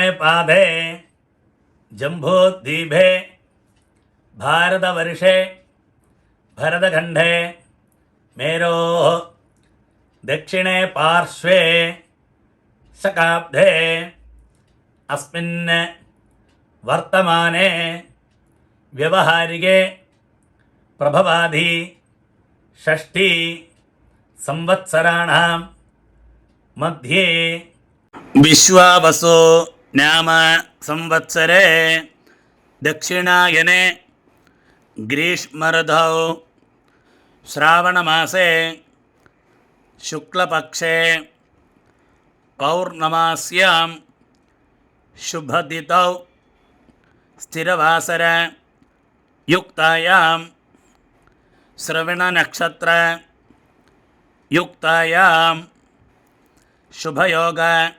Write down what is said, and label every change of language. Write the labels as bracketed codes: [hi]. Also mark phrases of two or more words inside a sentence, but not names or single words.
[sa] പാദേ ജംബൂദ്വീപേ ഭാരതവർഷേ ഭരതഖണ്ഡേ മേരോः ദക്ഷിണേ പാർശ്വേ ശകാബ്ദേ അസ്മിൻ വർത്തമാനേ വ്യവഹാരികേ പ്രഭവാധി ഷഷ്ഠി സംവത്സരാണാം മധ്യേ വിശ്വാവസോ നാമ സംവത്സരേ दक्षिणायने ग्रीष्मऋतौ श्रावणमासे शुक्लपक्षे पौर्णमास्यां शुभतिथौ स्थिरवासर युक्तायां श्रवणनक्षत्र युक्तायां शुभयोग